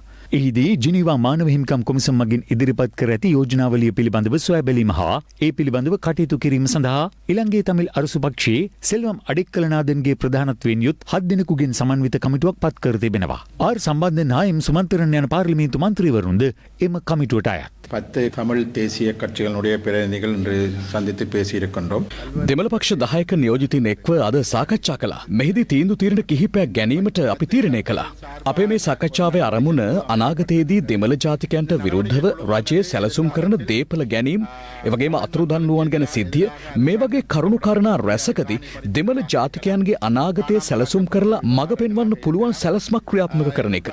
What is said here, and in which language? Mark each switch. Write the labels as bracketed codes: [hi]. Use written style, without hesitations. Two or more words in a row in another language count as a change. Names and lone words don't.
[si] එහිදී ජිනීවා මානව හිමිකම් කොමිසම මගින් ඉදිරිපත් කර ඇති යෝජනාවලිය පිළිබඳව සොයා බැලීම හා ඒ පිළිබඳව කටයුතු කිරීම සඳහා ඉලංගේ තමිල් අරසු පක්ෂයේ සෙල්වම් අඩෙක්කලනාදන්ගේ ප්‍රධානත්වයෙන් යුත් 7 දෙනෙකුගෙන් සමන්විත කමිටුවක් පත් කර තිබෙනවා. ආර් සම්බන්ධයෙන් එම් සුමන්තරන් යන පාර්ලිමේන්තු මන්ත්‍රීවරුන්ද එම කමිටුවට අයත්. [ta] 10 தமிழ் தேசிய கட்சிகளுடைய பிரதிநிதிகள் இன்று சந்தித்து பேசியிருக்கின்றோம். [si] දෙමළ පක්ෂ 10ක නියෝජිතින් එක්ව අද සාකච්ඡා කළා. මෙහිදී තීන්දුව తీරන කිහිපයක් ගැනීමට අපි තීරණය කළා. අපේ මේ සාකච්ඡාවේ අරමුණ අනාගතයේදී දෙමළ ජාතිකයන්ට විරුද්ධව රජය සැලසුම් කරන දේපල ගැනීම, එවැගේම අතුරුදන්නුවන් ගැන සිද්ධිය, මේ වගේ කරුණු කාරණා රැසකදී දෙමළ ජාතිකයන්ගේ අනාගතය සැලසුම් කරලා මඟ පෙන්වන්න පුළුවන් සැලස්මක් ක්‍රියාත්මක කරන එක.